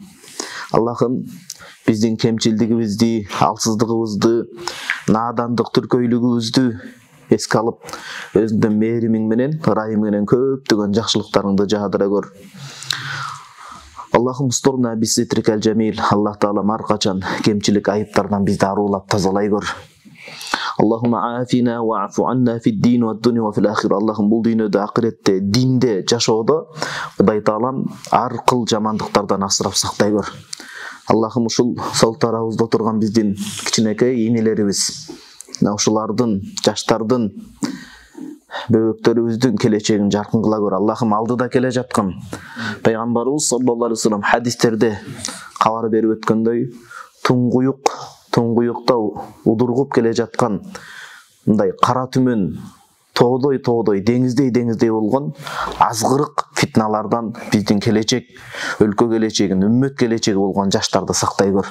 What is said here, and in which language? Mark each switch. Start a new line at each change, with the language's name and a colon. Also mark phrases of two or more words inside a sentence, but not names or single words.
Kyrgyz: Аллахым биздин кемчилдигибизди, алсыздыгыбызды, наадандык түркөйлүгүбүздү эске алып, өзүңдүн мээримиң менен, ырайымың менен көптөгөн жакшылыктарыңды жаадыра көр.
Arabic: Аллахым استرنا بسترك الجميل.
Kyrgyz: Аллах таалам ар качан кемчилик, айыптардан бизди арулап тазалай көр.
Arabic: اللهم عافنا واعف عنا في الدين والدنيا وفي الآخرة.
Kyrgyz: Аллахым бул дүйнөдө, акыретте, динде жашоодо Кудай таалам ар кыл жамандыктардан асырап сактай көр. Аллахым ушул сол тарабыбызда отурган биздин кичинекей инелерибиз, ушулардын, жаштардын, бөбөктөрүбүздүн келечегин жаркын кыла көр. Аллахым алдыда келе жаткан пайгамбарыбыз
Arabic: صلى الله عليه وسلم
Kyrgyz: хадистерде кабар берип өткөндөй, туңгуюкта удургуп келе жаткан мындай кара түмөн тоодой деңиздей болгон азгырык фитналардан биздин келечек, өлкө келечегин, үммөт келечеги болгон жаштарды сактай көр.